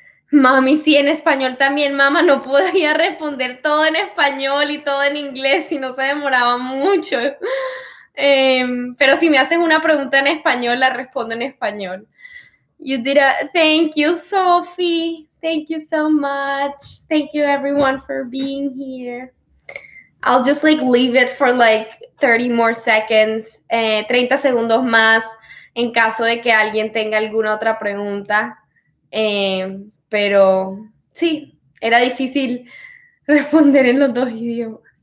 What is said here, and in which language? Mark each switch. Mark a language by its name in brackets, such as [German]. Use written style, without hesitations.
[Spanish] Mami, sí, en español también, mamá, no podía responder todo en español y todo en inglés y no se demoraba mucho. Pero si me haces una pregunta en español, la respondo en español. [English] You did a thank you, Sophie. Thank you so much. Thank you everyone for being here. I'll just like leave it for like 30 more seconds, [Spanish] 30 segundos más en caso de que alguien tenga alguna otra pregunta. Pero sí, era difícil responder en los dos idiomas.